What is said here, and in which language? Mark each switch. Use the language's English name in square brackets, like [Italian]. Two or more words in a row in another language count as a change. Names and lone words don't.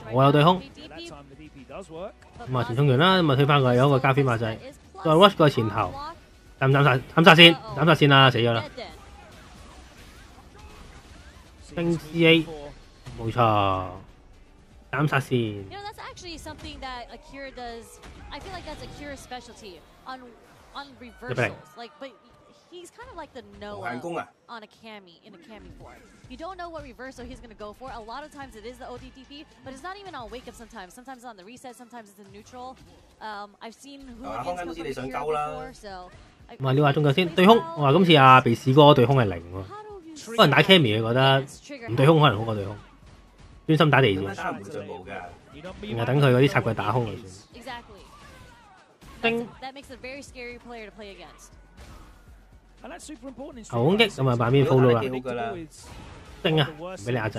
[Cantonese] 我有對空，咁啊前衝完啦，咁啊推翻佢，有一個加菲馬仔，再 rush 個前頭。斬殺線啦，死咗啦！升 CA 冇錯，斬殺線。 [English] That's actually something that Akira does. I feel like that's Akira's specialty on reversals. Like, but he's kind of like the Noah on a Cammy in a Cammy form. You don't know what reversal he's going to go for. A lot of times it is the ODTP, but it's not even on wake up sometimes. Sometimes it's on the reset, sometimes it's in neutral. I've seen hooligans come from Akira before, so. [Cantonese] 唔係你話中腳先對空，我話今次阿鼻屎哥對空係0喎，可能打 Cammy 佢覺得唔對空可能好過對空，專心打地戰，然後等佢嗰啲插腳打空就算。叮，後攻擊咁啊，板邊 follow 啦，叮啊，唔俾你壓制。